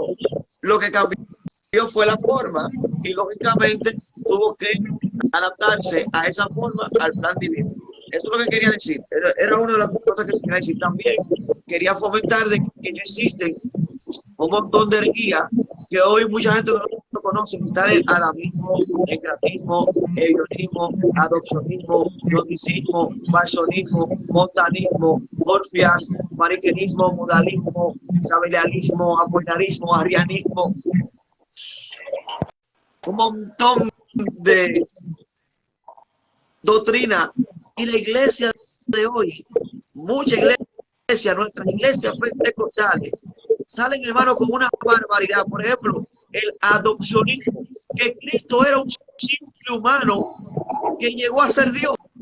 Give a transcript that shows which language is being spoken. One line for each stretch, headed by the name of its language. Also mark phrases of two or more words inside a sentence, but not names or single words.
Spanish: Lo que cambió fue la forma y lógicamente tuvo que adaptarse a esa forma al plan divino. Eso es lo que quería decir. Era una de las cosas que quería decir. También quería fomentar de que no existen un montón de herejías que hoy mucha gente no conoce. Está el adamismo, el gratismo, el ionismo, adopcionismo, gnosticismo, masonismo, montanismo, orfias, mariquenismo, modalismo, sabelianismo, apolinarismo, arrianismo. Un montón de doctrina. Y la iglesia de hoy, mucha iglesia, nuestras iglesias pentecostales, salen, hermano, con una barbaridad. Por ejemplo, el adopcionismo, que Cristo era un simple humano que llegó a ser Dios.